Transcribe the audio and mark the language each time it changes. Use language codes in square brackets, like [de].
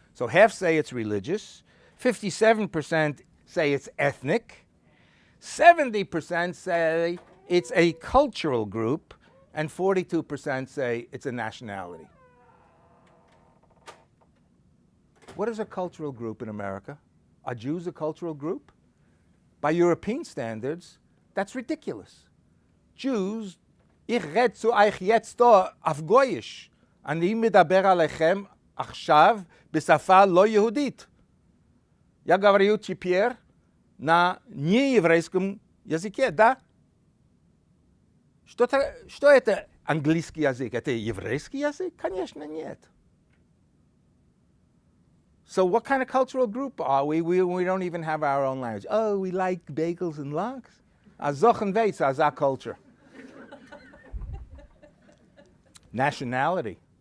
[en] So half say it's religious, 57% say it's ethnic, 70% say it's a cultural group, and 42% say it's a nationality. What is a cultural group in America? Are Jews a cultural group? By European standards, that's ridiculous. [yi] Jews, ich red zu euch jetzt da auf Goyish. [he] אני מדבר עליכם עכשיו בשפה לא יהודית. [ru] Я говорю теперь на нееврейском языке, да? Что это английский язык? Это еврейский язык? Конечно, нет. [en] So what kind of cultural group are we? We don't even have our own language. Oh, we like bagels and lox? [yi] Azochen veitz, [en] as our culture. Nationality.